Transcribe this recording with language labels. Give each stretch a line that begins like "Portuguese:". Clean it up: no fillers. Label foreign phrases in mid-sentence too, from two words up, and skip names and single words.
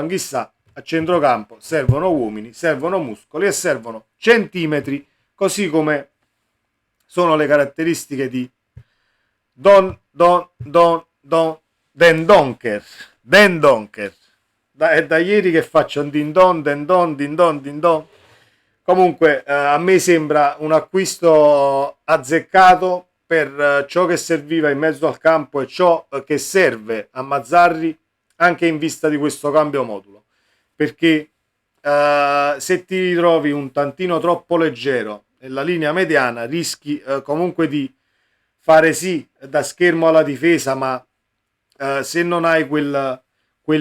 Italian: Anch'issa a centrocampo servono uomini, servono muscoli e servono centimetri, così come sono le caratteristiche di Den Donker. Den Donker. È da ieri che faccio un din don, den don, din don, din don. Comunque a me sembra un acquisto azzeccato per ciò che serviva in mezzo al campo e ciò che serve a Mazzarri anche in vista di questo cambio modulo. Perché se ti ritrovi un tantino troppo leggero nella linea mediana rischi comunque di fare sì da schermo alla difesa, ma se non hai quel